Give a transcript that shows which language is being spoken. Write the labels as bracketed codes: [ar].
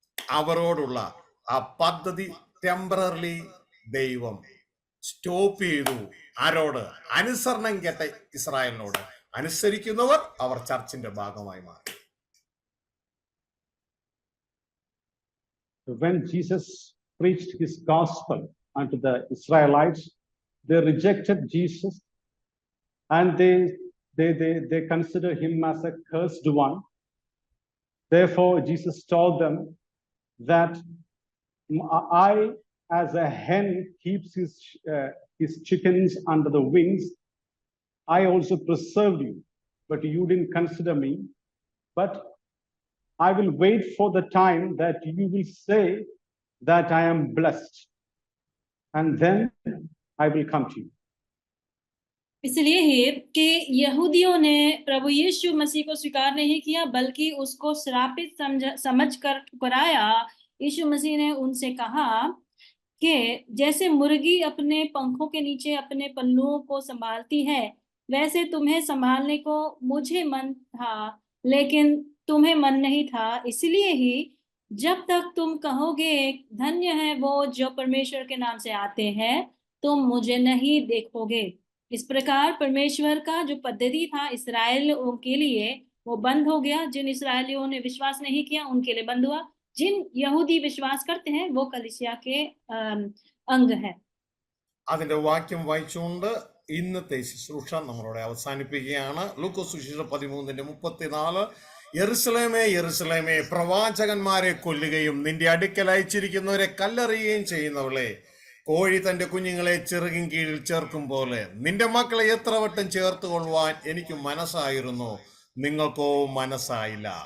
[ml] അവരോടുള്ള ആ പദ്ധതി ടെമ്പററി ദൈവം സ്റ്റോപ്പ് ചെയ്തു. ആരോട്? അനുസരണം കേട്ട ഇസ്രായേലിനോട്. അനുസരിക്കുന്നവർ അവർ ചർച്ചിന്റെ ഭാഗമായി മാറി. [en] When Jesus preached his gospel unto the Israelites, they rejected Jesus and they consider him as a cursed one. Therefore, Jesus told them that I, as a hen keeps his chickens under the wings, I also preserved you, but you didn't consider me. But I will wait for the time that you will say that I am blessed, and then I will come to you. [hi] इसलिए है कि यहूदियों ने प्रभु यीशु मसीह को स्वीकार नहीं किया, बल्कि उसको श्रापित समझकर ठुकराया। यीशु मसीह ने उनसे कहा कि जैसे मुर्गी अपने पंखों के नीचे अपने पल्लुओं को संभालती है, वैसे तुम्हें संभालने को मुझे मन था, लेकिन तुम्हें मन नहीं था। इसलिए ही जब तक तुम कहोगे धन्य है वो जो परमेश्वर के नाम से आते हैं, तुम मुझे नहीं देखोगे। इस प्रकार परमेश्वर का जो पद्धति था इस्राएलियों के लिए वो बंद हो गया। जिन इस्राएलियों ने विश्वास नहीं किया उनके लिए बंद हुआ। जिन यहूदी विश्वास करते हैं वो कलीसिया के अंग है। [ml] അതിന്റെ വാക്യം വായിച്ചുകൊണ്ട് ഇന്നത്തെ ശുശ്രൂഷ നമ്മളോട് അവസാനിപ്പിക്കുകയാണ്. ലൂക്കോസ് സുവിശേഷം 13:34. യെരുശലേമേ യെരുശലേമേ, പ്രവാചകന്മാരെ കൊല്ലുകയും നിന്റെ അടുക്കൽ അയച്ചിരിക്കുന്നവരെ കല്ലെറിയുകയും ചെയ്യുന്നവളെ, കോഴി തന്റെ കുഞ്ഞുങ്ങളെ ചിറകിൻ കീഴിൽ ചേർക്കും പോലെ നിന്റെ മക്കളെ എത്ര വട്ടം ചേർത്ത് കൊള്ളുവാൻ എനിക്ക് മനസ്സായിരുന്നു, നിങ്ങൾക്കോ മനസ്സായില്ല.